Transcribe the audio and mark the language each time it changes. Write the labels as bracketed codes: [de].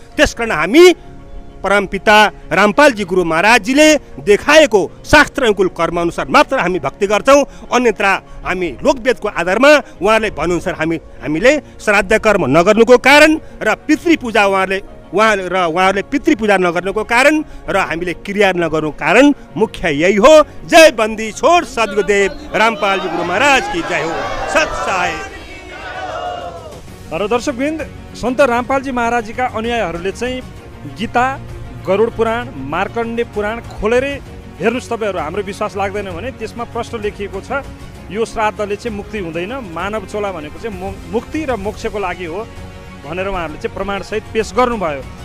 [ne] त्यसकारण हामी परमपिता रामपालजी गुरु महाराजजीले देखाएको शास्त्र अनुकूल कर्म अनुसार मात्र हामी भक्ति गर्छौँ। अन्यथा हामी लोकवेदको आधारमा उहाँले भन्नुअनुसार हामीले श्राद्ध कर्म नगर्नुको कारण र पितृपूजा उहाँहरूले पितृपूजा नगर्नुको कारण र हामीले क्रिया नगर्नुको कारण मुख्य यही हो। [hi] जय बन्दी छोड सद्गुरुदेव रामपालजी गुरु महाराज की जय हो। सत्साय। [ne] र दर्शकवृन्द, सन्त रामपालजी महाराजजीका अनुयायीहरूले चाहिँ गीता, गरुड पुराण, मार्कण्डे पुराण खोलेरै हेर्नुहोस्। तपाईँहरू हाम्रो विश्वास लाग्दैन भने त्यसमा प्रश्न लेखिएको छ यो श्राद्धले चाहिँ मुक्ति हुँदैन, मानव चोला भनेको चाहिँ मुक्ति र मोक्षको लागि हो भनेर उहाँहरूले चाहिँ प्रमाणसहित पेश गर्नुभयो।